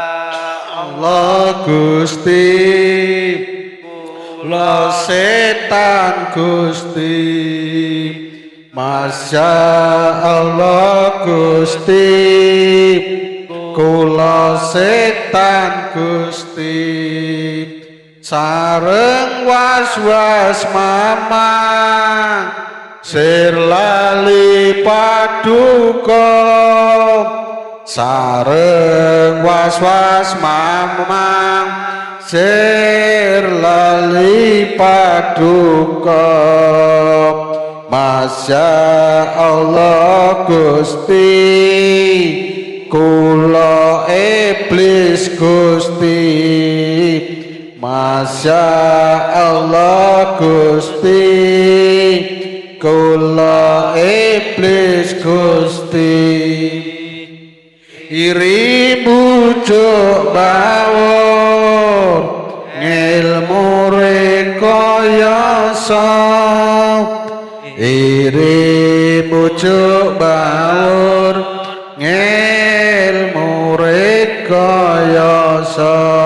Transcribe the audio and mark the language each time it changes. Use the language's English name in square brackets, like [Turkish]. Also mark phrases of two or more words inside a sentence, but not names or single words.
[Javanese] Allah Gusti kula setan Gusti [Arabic] Masya Allah [Javanese] Gusti kula setan Gusti sareng was-was mamang sir lali paduka sareng was-was mamang sir lali paduka [Arabic] Masya Allah [Javanese] Gusti kula iblis Gusti [Arabic] Masya Allah [Javanese] Gusti kula iblis Gusti iri bujuk bawor ngilmu rekayasa iri bujuk bawor ngilmu rekayasa